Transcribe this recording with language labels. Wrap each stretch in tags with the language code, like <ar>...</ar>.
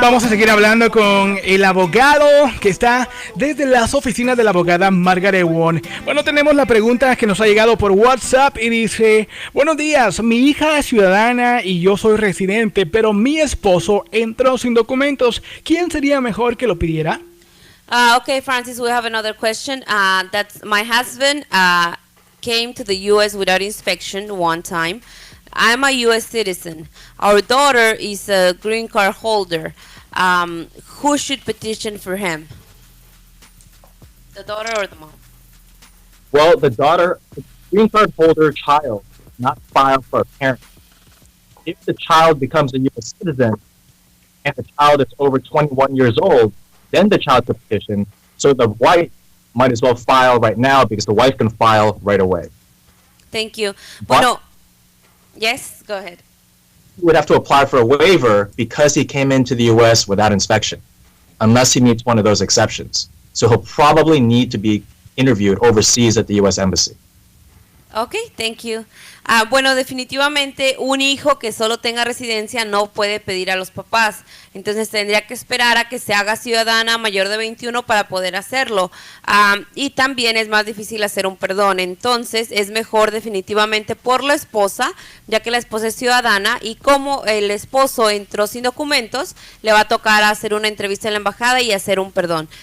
<es>vamos a seguir hablando con el abogado que está desde las oficinas de la abogada Margaret Won. Bueno, tenemos la pregunta que nos ha llegado por WhatsApp y dice: buenos días, mi hija es ciudadana y yo soy residente, pero mi esposo entró sin documentos. ¿Quién sería mejor que lo pidiera?</es> <en>Okay, Francis, we have another question. That's my husband came to the U.S. without inspection one time. I'm a U.S. citizen. Our daughter is a green card holder. Who should petition for him? The daughter or the mom? Well, the daughter, the green card holder child, not file for a parent. If the child becomes a U.S. citizen and the child is over 21 years old, then the child could petition. So the wife might as well file right now because the wife can file right away. Thank you. But- Bueno, yes, go ahead. He would have to apply for a waiver because he came into the U.S. without inspection, unless he meets one of those exceptions. So he'll probably need to be interviewed overseas at the U.S. Embassy. Ok, thank you.</en> <es>Bueno, definitivamente un hijo que solo tenga residencia no puede pedir a los papás. Entonces tendría que esperar a que se haga ciudadana mayor de 21 para poder hacerlo. Y también es más difícil hacer un perdón. Entonces es mejor definitivamente por la esposa, ya que la esposa es ciudadana y como el esposo entró sin documentos, le va a tocar hacer una entrevista en la embajada y hacer un perdón.</es>